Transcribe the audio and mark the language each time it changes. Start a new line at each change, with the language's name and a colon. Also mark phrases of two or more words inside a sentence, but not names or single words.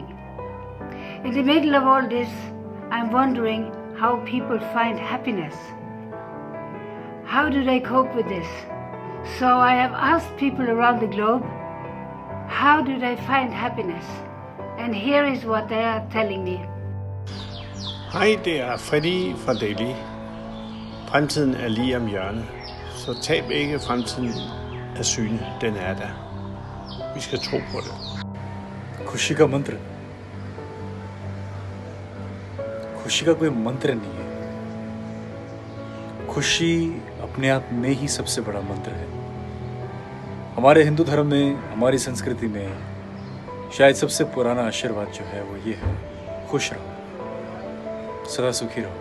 English: In the middle of all this, I'm wondering how people find happiness. How do they cope with this? So I have asked people around the globe, how do they find happiness? And here is what they are telling me.
Danish: Hej, det er Freddy fra Delhi. Fremtiden er lige om hjørnet, så tab ikke fremtiden af syne, den er der. Vi skal tro på det.
Hindi: खुशी का मंत्र खुशी का कोई मंत्र नहीं है. खुशी अपने आप में ही सबसे बड़ा मंत्र है. हमारे हिंदू धर्म में, हमारी संस्कृति में शायद सबसे पुराना आशीर्वाद जो है वो ये है, खुश रहो, सदा सुखी रहो.